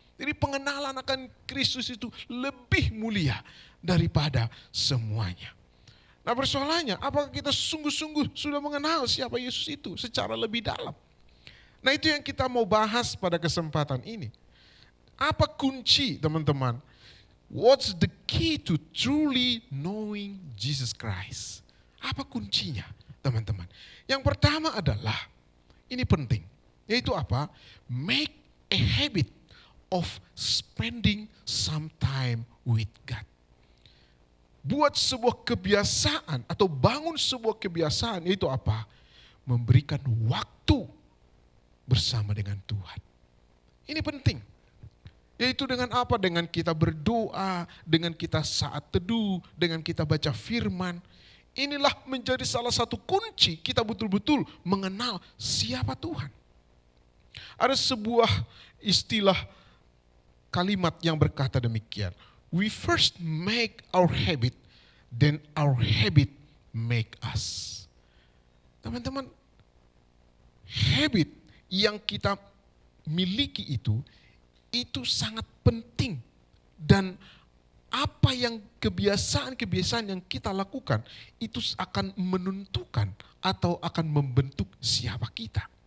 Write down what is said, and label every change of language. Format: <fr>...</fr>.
<id>Jadi pengenalan akan Kristus itu lebih mulia daripada semuanya. Nah, persoalannya, apakah kita sungguh-sungguh sudah mengenal siapa Yesus itu secara lebih dalam? Nah, itu yang kita mau bahas pada kesempatan ini. Apa kunci teman-teman?</id> <en>What's the key to truly knowing Jesus Christ?</en> <id>Apa kuncinya teman-teman? Yang pertama adalah, ini penting, yaitu apa?</id> <en>Make a habit of spending some time with God.</en> <id>Buat sebuah kebiasaan atau bangun sebuah kebiasaan, yaitu apa? Memberikan waktu bersama dengan Tuhan. Ini penting. Yaitu dengan apa? Dengan kita berdoa, dengan kita saat teduh, dengan kita baca firman. Inilah menjadi salah satu kunci kita betul-betul mengenal siapa Tuhan. Ada sebuah istilah kalimat yang berkata demikian.</id> <en>We first make our habit, then our habit make us.</en> <id>Teman-teman, habit yang kita miliki itu sangat penting Dan apa yang kebiasaan-kebiasaan yang kita lakukan itu akan menentukan atau akan membentuk siapa kita.</id>